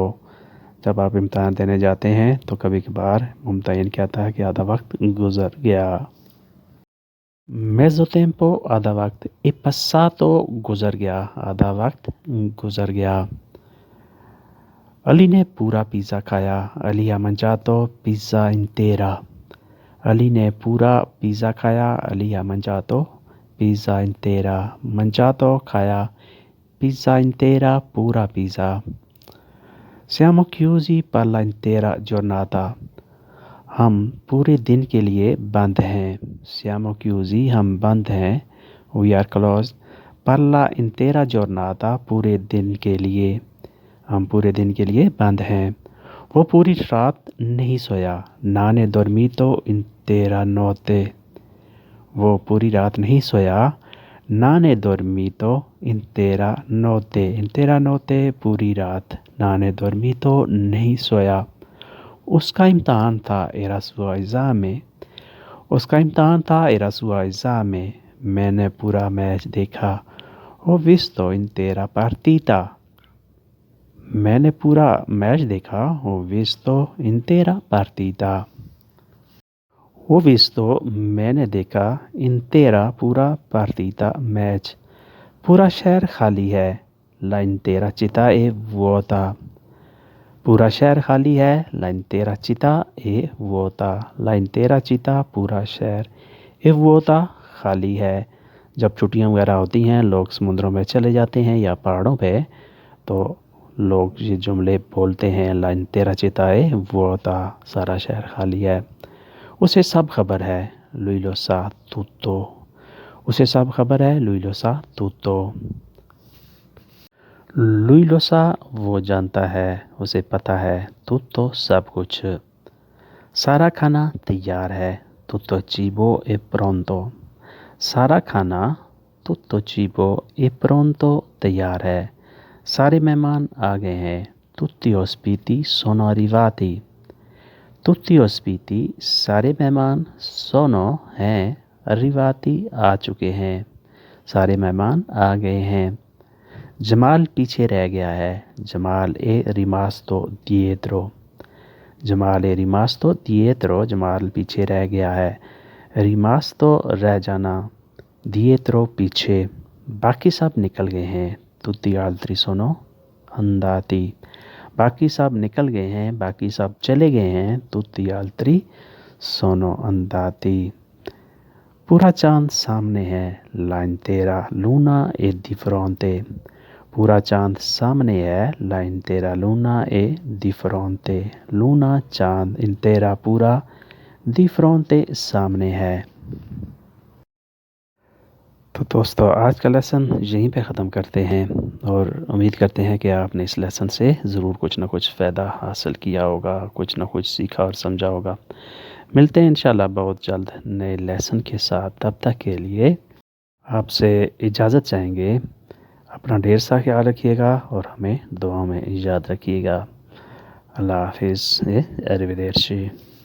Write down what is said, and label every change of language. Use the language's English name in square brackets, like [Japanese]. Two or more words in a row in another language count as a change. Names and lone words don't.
[Urdu] جب آپ امتحان دینے جاتے ہیں تو کبھی کبھار ممتحن کہتا ہے کہ آدھا وقت گزر گیا. [Italian] mezzo tempo [Urdu] آدھا وقت, [Italian] è passato [Urdu] گزر گیا، آدھا وقت گزر گیا. علی نے پورا پیزا کھایا, अली [Italian] ha mangiato pizza intera। [Urdu] علی نے پورا پیزا کھایا, अली [Italian] ha mangiato pizza intera। [Urdu] mangiato खाया, [Italian] pizza intera [Urdu] پورا پیزا. [Italian] Siamo chiusi per la intera giornata। [Urdu] ہم پورے دن کے لیے بند ہیں. [Italian] Siamo chiusi [Urdu] ہم بند ہیں, [English] we are closed। [Italian] per la intera giornata [Urdu] پورے دن کے لیے، ہم پورے دن کے لیے بند ہیں. وہ پوری رات نہیں سویا, [Italian] nane dormito intera notte. [Urdu] وہ پوری رات نہیں سویا, [Italian] nane dormito intera notte. intera notte [Urdu] پوری رات, [Italian] nane dormito [Urdu] نہیں سویا. اس کا امتحان تھا, [Italian] era suo esame। [Urdu] اس کا امتحان تھا, [Italian] era suo esame। [Urdu] میں نے پورا میچ دیکھا, [Italian] ho visto intera partita। [Urdu] میں نے پورا میچ دیکھا, [Italian] ho visto intera partita। ho visto [Urdu] میں نے دیکھا, intera पूरा, partita मैच। پورا شہر خالی ہے, [Italian] la intera città è vuota। [Urdu] پورا شہر خالی ہے, [Italian] la intera città è vuota। la intera città [Urdu] پورا شہر, [Italian] è vuota [Urdu] خالی ہے. جب چھٹیاں وغیرہ ہوتی ہیں، لوگ سمندروں میں چلے جاتے ہیں یا پہاڑوں پہ، تو لوگ یہ جملے بولتے ہیں, [Italian] la intera città è vuota, [Urdu] سارا شہر خالی ہے. اسے سب خبر ہے, [Italian] lui lo sa tutto। [Urdu] اسے سب خبر ہے, [Italian] lui lo sa tutto। lui lo sa [Urdu] وہ جانتا ہے، اسے پتا ہے, tutto سب کچھ. سارا کھانا تیار ہے, [Italian] tutto cibo è pronto। [Urdu] سارا کھانا, [Italian] tutto cibo è pronto [Urdu] تیار ہے. سارے مہمان آ گئے ہیں, [Italian] tutti ospiti sono arrivati। tutti ospiti [Urdu] سارے مہمان sono ہیں arrivati آ چکے ہیں سارے مہمان آ گئے ہیں جمال پیچھے رہ گیا ہے جمال è [Italian] rimasto dietro جمال è rimasto dietro [Urdu] جمال پیچھے رہ گیا ہے [Italian] rimasto [Urdu] رہ جانا [Italian] dietro پیچھے [Urdu] باقی سب نکل گئے ہیں [Italian] tutti altri sono andati [Urdu] باقی سب نکل گئے ہیں باقی سب چلے گئے ہیں [Italian] tutti altri sono andati [Urdu] پورا چاند سامنے ہے [Italian] la intera luna è di fronte [Urdu] پورا چاند سامنے ہے [Italian] la intera luna è di fronte [Urdu] luna چاند intera پورا [Italian] di fronte [Urdu] سامنے ہے تو دوستو آج کا لیسن یہیں پہ ختم کرتے ہیں اور امید کرتے ہیں کہ آپ نے اس لیسن سے ضرور کچھ نہ کچھ فائدہ حاصل کیا ہوگا کچھ نہ کچھ سیکھا اور سمجھا ہوگا ملتے ہیں انشاءاللہ بہت جلد نئے لیسن کے ساتھ تب تک کے لیے آپ سے اجازت چاہیں گے اپنا ڈھیر سا خیال رکھیے گا اور ہمیں دعاؤں میں یاد رکھیے گا اللہ حافظ arrivederci